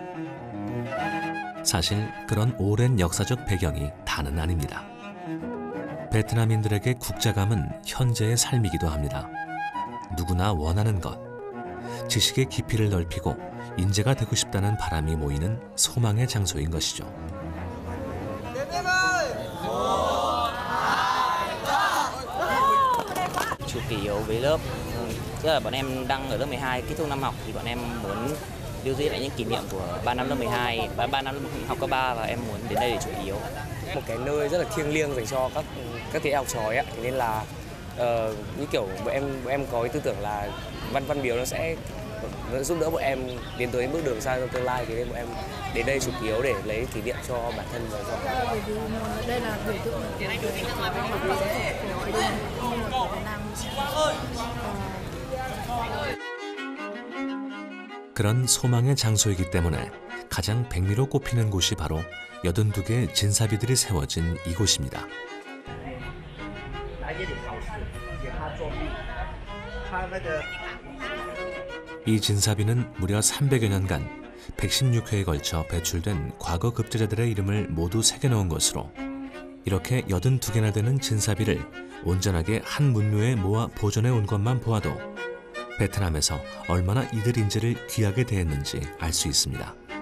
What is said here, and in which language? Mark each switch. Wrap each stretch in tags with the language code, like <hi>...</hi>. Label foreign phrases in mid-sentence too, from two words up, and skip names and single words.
<ko>사실 그런 오랜 역사적 배경이 다는 아닙니다. 베트남인들에게 국자감은 현재의 삶이기도 합니다. 누구나 원하는 것, 지식의 깊이를 넓히고 인재가 되고 싶다는 바람이 모이는 소망의 장소인 것이죠.</ko> <vi>Chu kỳ yếu với lớp, tức là bọn em đang ở lớp 12 kết thúc năm học thì bọn em muốn lưu giữ lại những kỷ niệm của 3 năm lớp 12, 3 năm học cấp 3 và em muốn đến đây để chủ yếu. Một cái nơi rất là thiêng liêng dành cho các thế hệ học trò ấy, thế nên là như kiểu bọn em có cái tư tưởng là văn miếu nó sẽ giúp đỡ bọn em đến tới bước đường xa trong tương lai, thế nên bọn em đến đây chủ yếu để lấy kỷ niệm cho bản thân và cho. Bởi vì đây là biểu tượng của Việt Nam.</vi> <ko>그런 소망의 장소이기 때문에 가장 백미로 꼽히는 곳이 바로 82개의 진사비들이 세워진 이곳입니다. 이 진사비는 무려 300여 년간 116회에 걸쳐 배출된 과거 급제자들의 이름을 모두 새겨놓은 것으로 이렇게 82개나 되는 진사비를 온전하게 한 문묘에 모아 보존해 온 것만 보아도 베트남에서 얼마나 이들 인재를 귀하게 대했는지 알 수 있습니다.</ko>